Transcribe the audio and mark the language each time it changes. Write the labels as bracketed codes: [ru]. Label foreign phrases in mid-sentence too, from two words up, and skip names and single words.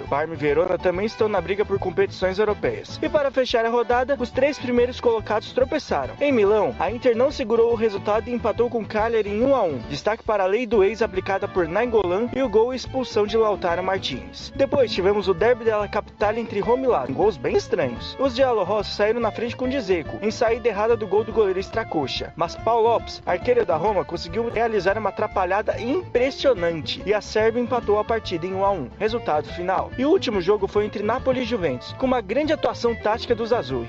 [pt] Parma e Verona também estão na briga por competições europeias. E para fechar a rodada, os 3 primeiros colocados tropeçaram. Em Milão, a Inter não segurou o resultado e empatou com o Cagliari em 1-1. Destaque para a lei do ex aplicada por Nainggolan e o gol e expulsão de Lautaro Martinez. Depois tivemos o [it] derby della Capitale [pt] entre Roma e Lazio, gols bem estranhos. Os giallorossi saíram na frente com Dzeko, em saída errada do gol do goleiro Stracocha. Mas Paul Lopes, arqueiro da Roma, conseguiu realizar uma atrapalhada impressionante e a Sérvia empatou a partida em 1-1. Resultado final. E o último jogo foi entre Napoli e Juventus, com uma grande atuação tática dos Azzurri.